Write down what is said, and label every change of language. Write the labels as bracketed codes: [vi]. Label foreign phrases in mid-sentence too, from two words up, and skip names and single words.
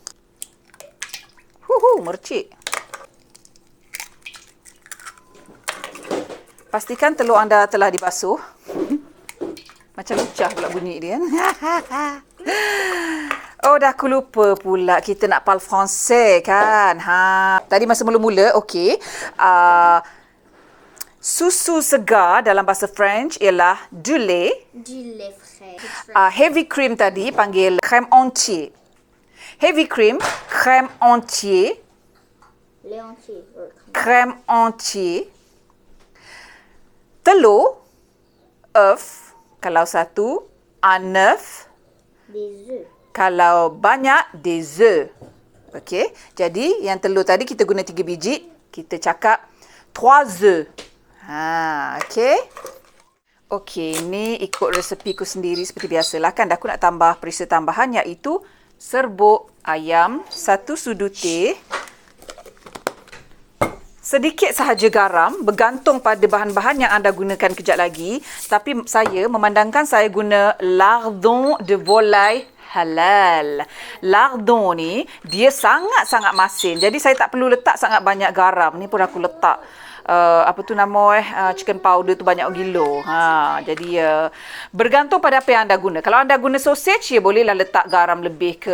[ms] Mercik. Pastikan telur anda telah dibasuh. Macam lucah pula bunyi dia. Oh, dah aku lupa pula kita nak [fr] parle français [ms] kan. Tadi masa mula-mula, okey. Susu segar dalam bahasa French ialah [fr] du lait. Du lait frais. [en] Heavy cream [ms] tadi panggil [fr] crème entier. [en] Heavy cream, [fr] crème entier. Lait entier. Crème entier. [ms] Telur, œuf. Kalau satu, [fr] un œuf. Des œufs. [ms] Kalau banyak, [fr] des œufs. [ms] Okey. Jadi, yang telur tadi kita guna 3 biji. Kita cakap 3 œufs. Okey. Okey, ni ikut resepiku sendiri seperti biasalah kan. Aku nak tambah perisa tambahan iaitu serbuk ayam, 1 sudu teh, sedikit sahaja garam, bergantung pada bahan-bahan yang anda gunakan kejap lagi. Tapi saya memandangkan saya guna [fr] lardon de volaille [ms] halal. Lardon ni, dia sangat-sangat masin. Jadi saya tak perlu letak sangat banyak garam. Ni pun aku letak [en] chicken powder [ms] tu banyak gilo. Jadi bergantung pada apa yang anda guna. Kalau anda guna sausage, ya bolehlah letak garam lebih ke.